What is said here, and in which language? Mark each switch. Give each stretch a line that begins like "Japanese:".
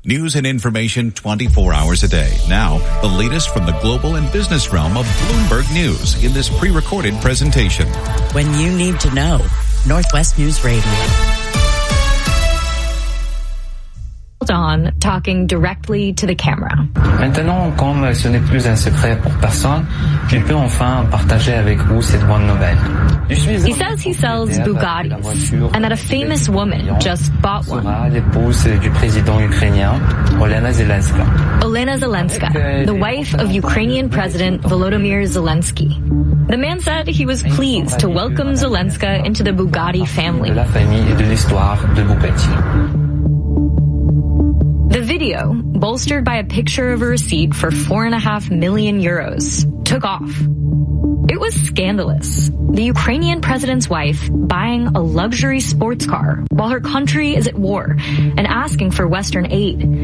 English: News and information 24 hours a day. Now, the latest from the global and business realm of Bloomberg News in this pre-recorded presentation. When you need to know, Northwest News Radio. on talking directly to the camera.
French: Maintenant, comme ce n'est plus un secret pour personne, je peux enfin partager avec vous cette bonne nouvelle.
English: He says he sells Bugattis and that a famous woman just bought one.
French: Sera l'épouse du président ukrainien, Olena Zelenska.
English: Olena Zelenska, the wife of Ukrainian President Volodymyr Zelensky. The man said he was pleased to welcome Zelenska into the Bugatti family.
French: De la famille et de l'histoire de Bugatti.
English: The video, bolstered by a picture of a receipt for 4.5 million euros, took off. It was scandalous. The Ukrainian president's wife buying a luxury sports car while her country is at war and asking for Western aid.